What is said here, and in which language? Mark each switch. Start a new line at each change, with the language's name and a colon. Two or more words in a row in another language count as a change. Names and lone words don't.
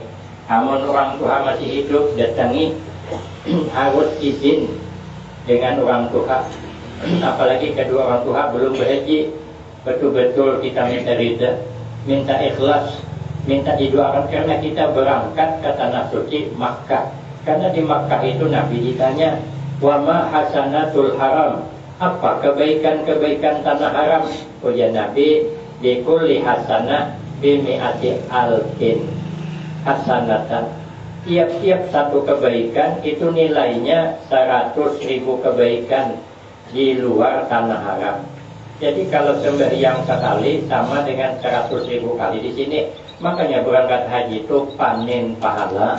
Indonesian: Namun orang tua masih hidup datangi harus izin dengan orang tua. Apalagi kedua orang tua belum berhaji, betul-betul kita minta ridha, minta ikhlas, minta didoakan karena kita berangkat ke tanah suci Makkah. Karena di Makkah itu Nabi ditanya,
Arabic: وما حسنات الحرم,
Indonesian: apa kebaikan-kebaikan tanah haram?
Arabic: Ujar Nabi, بكل حسنة بمائة ألف حسنة.
Indonesian: Tiap-tiap satu kebaikan itu nilainya 100.000 kebaikan di luar tanah haram. Jadi kalau sembahyang sekali sama dengan 100.000 kali di sini. Makanya berangkat haji itu panen pahala.